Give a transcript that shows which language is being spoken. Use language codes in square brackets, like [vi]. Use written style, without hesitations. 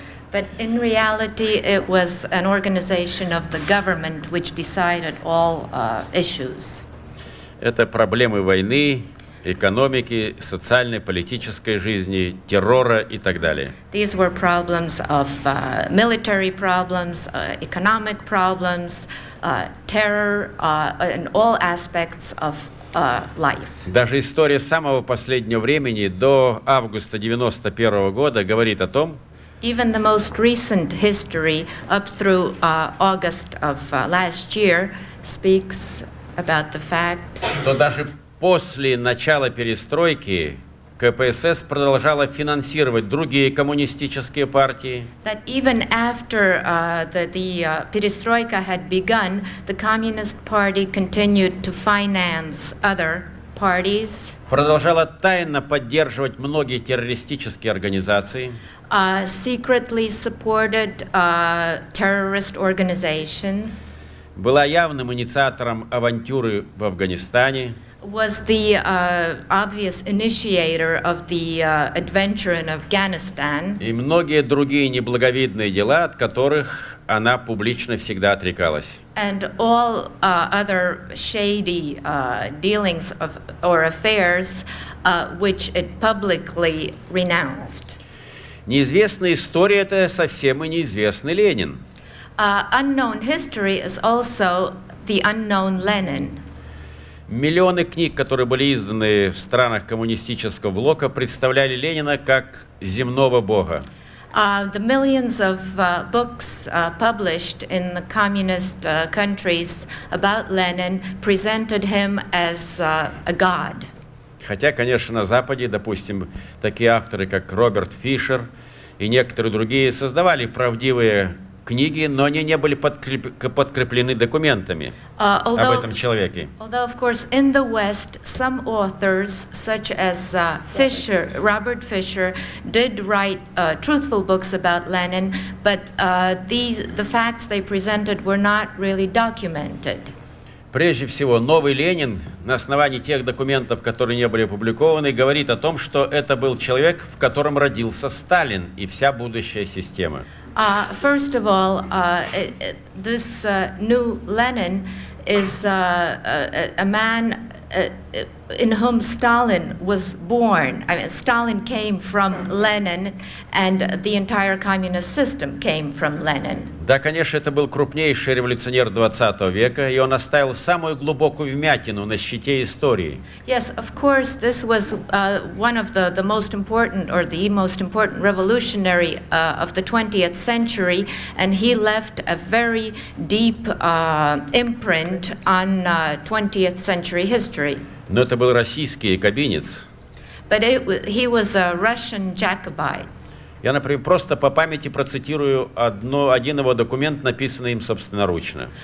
[en] But in reality, it was an organization of the government which decided all issues. [ru] Это проблемы войны, экономики, социальной, политической жизни, террора и так далее. [en] These were problems of military problems, economic problems, terror, and all aspects of life. [ru] Даже история самого последнего времени до августа 91 года говорит о том, [en] Even the most recent history up through August of last year speaks about the fact [ru] что даже после начала перестройки КПСС продолжала финансировать другие коммунистические партии. [en] that even after the perestroika had begun, the Communist Party continued to finance other parties, [ru] Продолжала тайно поддерживать многие террористические организации. [en] secretly supported terrorist organizations, [ru] Была явным инициатором авантюры в Афганистане. [en] was the obvious initiator of the adventure in Afghanistan, [ru] И многие другие неблаговидные дела, от которых она публично всегда отрекалась. [en] and all other shady dealings of, or affairs which it publicly renounced. [ru] Неизвестная история — это совсем и неизвестный Ленин. [en] Unknown history is also the unknown Lenin. [ru] Миллионы книг, которые были изданы в странах коммунистического блока, представляли Ленина как земного бога. [en] The millions of books published in the communist countries about Lenin presented him as a god. [ru] Хотя, конечно, на Западе, допустим, такие авторы, как Роберт Фишер и некоторые другие, создавали правдивые книги, но они не были подкреплены документами об этом человеке. [en] Although, of course, in the West, some authors, such as Robert Fisher, did write truthful books about Lenin, but the facts they presented were not really documented. [ru] Прежде всего, новый Ленин на основании тех документов, которые не были опубликованы, говорит о том, что это был человек, в котором родился Сталин и вся будущая система. [en] First of all, this new Lenin is a man in whom Stalin was born. I mean, Stalin came from Lenin, and the entire communist system came from Lenin. [ru] Да, конечно, это был крупнейший революционер 20 века, и он оставил самую глубокую вмятину на щите истории. [en] Yes, of course, this was one of the most important, or the most important revolutionary of the 20th century, and he left a very deep imprint on 20th century history. [ru] Но это был российский якобинец. [en] But he was a Russian Jacobite. [ru] Я, например, просто по памяти процитирую один его документ, написанный им собственноручно.